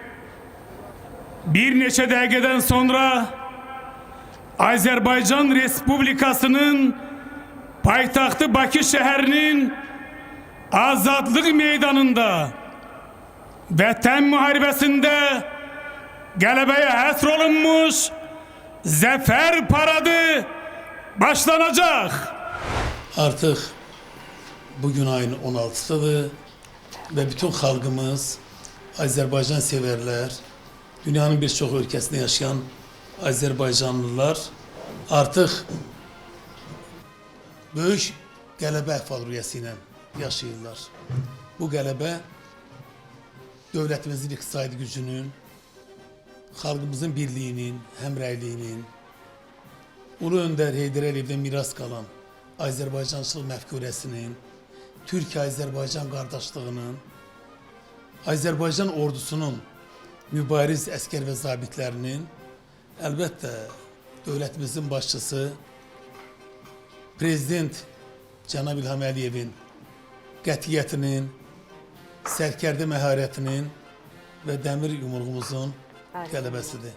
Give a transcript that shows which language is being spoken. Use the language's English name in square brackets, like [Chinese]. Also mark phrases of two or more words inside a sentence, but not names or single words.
[Azerbaijani] Bir neçə dəqiqədən sonra Azerbaycan Respublikası'nın payitahtı Bakı şehrinin Azadlık Meydanı'nda Vətən müharibəsində qələbəyə həsr olunmuş Zafer Paradı başlanacak. [Turkish] Artık bugün ayın 16'sıdır ve bütün halkımız, Azerbaycan severler, dünyanın birçok ülkesinde yaşayan Azerbaycanlılar artık büyük [Azerbaijani] qələbə əhval-ruhiyyəsi ilə yaşayırlar. Bu qələbə dövlətimizin iqtisadi gücünün, xalqımızın birliyinin, həmrəyliyinin, Ulu Öndər Heydər Əliyevdən miras qalan Azərbaycançılıq məfkurəsinin, Türk-Azərbaycan qardaşlığının, Azərbaycan ordusunun mübariz əskər və zabitlərinin, əlbəttə dövlətimizin başçısı Prezident Cənab İlham Əliyevin qətiyyətinin, sərkərdə məharətinin və dəmir yumruğumuzun qələbəsidir.